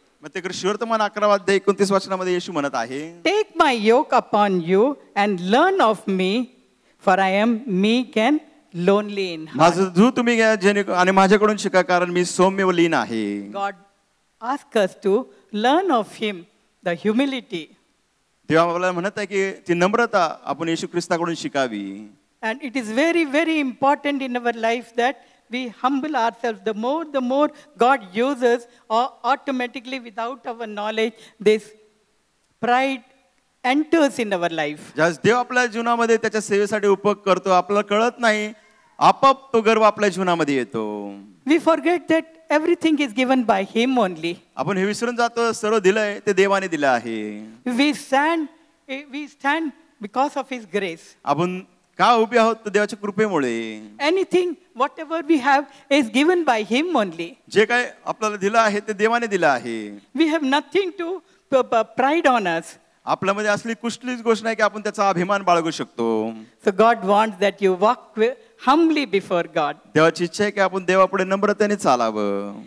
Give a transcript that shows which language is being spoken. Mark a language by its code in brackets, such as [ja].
[mr] मग ते शिवर्तमान 11वा अध्याय 29 वचनामध्ये येशू म्हणत आहे, [en] "Take my yoke upon you and learn of me, for I am meek and lonely in heart." [mr] माझं धू तुम्ही घ्या आणि माझ्याकडून शिका, कारण मी सौम्य व लीन आहे. [en] God asks us to learn of him, the humility. [mr] तेव्हा मला म्हणत आहे की ती नम्रता आपण येशू ख्रिस्ताकडून शिकावी. [en] And it is very, very important in our life that we humble ourselves. The more God uses, automatically without our knowledge, this pride enters in our life. [mr] ज्यास देव आपल्या जीवनामध्ये त्याच्या सेवेसाठी उपयोग करतो, आपल्याला कळत नाही, आपोआप तो गर्व आपल्या जीवनामध्ये येतो. [en] We forget that everything is given by him only. [mr] आपण हे विसरून जातो, सर्व दिलंय ते देवाने दिलं आहे. [en] We stand because of his grace. [mr] आपण का उभे आहोत तर देवाच्या कृपेमुळे. [en] Anything, whatever we have is given by him only. [mr] जे काय आपल्याला दिलं आहे ते देवाने दिलं आहे. [en] We have nothing to pride on us. [mr] आपल्यामध्ये असली कुठलीच गोष्ट नाही की आपण त्याचा अभिमान बाळगू शकतो. [en] So God wants that you walk humbly before God. [mr] देवाची इच्छा आहे की आपण देवापुढे नम्रतेने चालावं.